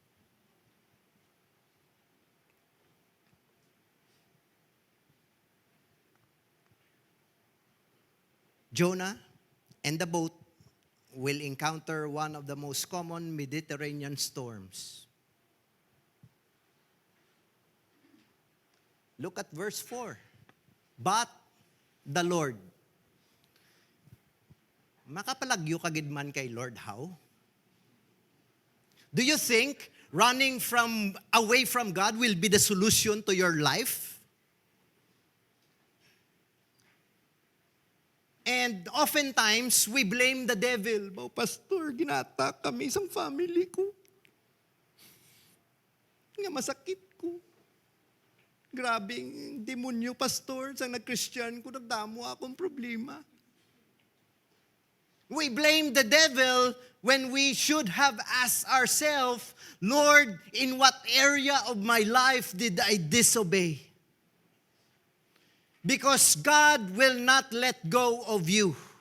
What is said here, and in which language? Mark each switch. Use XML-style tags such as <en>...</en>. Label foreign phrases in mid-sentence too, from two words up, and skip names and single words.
<en>Jonah and the boat will encounter one of the most common Mediterranean storms. Look at verse 4. But the Lord.</en> <hil>Makapalagyo kagid man kay Lord how?</hil> <en>Do you think running away from God will be the solution to your life? And oftentimes, we blame the devil.</en> <hil>Oh, pastor, ginatak kami isang family ko. Nga masakit ko. Grabing demonyo, pastor. Sa nag-Christian ko, nagdamo akong problema.</hil> <en>We blame the devil when we should have asked ourselves, Lord, in what area of my life did I disobey? Because God will not let go of you.</en>